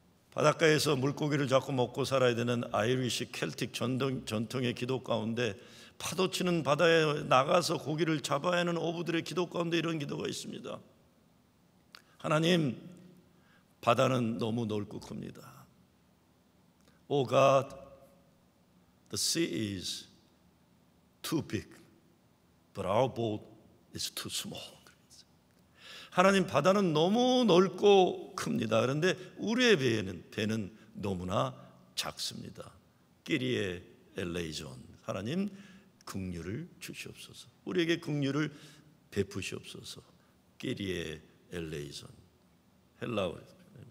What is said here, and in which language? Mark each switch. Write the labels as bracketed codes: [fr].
[ko] 바닷가에서 물고기를 잡고 먹고 살아야 되는 아이리시 켈틱 전통의 기도 가운데 파도 치는 바다에 나가서 고기를 잡아야 하는 어부들의 기도 가운데 이런 기도가 있습니다. 하나님, 바다는 너무 넓고 큽니다. [en] Oh God, the sea is too big, but our boat is too small. [ko] 하나님, 바다는 너무 넓고 큽니다. 그런데 우리의 배는 너무나 작습니다. 끼리에 엘레이존. 하나님, 긍휼을 주시옵소서. 우리에게 긍휼을 베푸시옵소서. 끼리에 엘레이존. 헬라어입니다.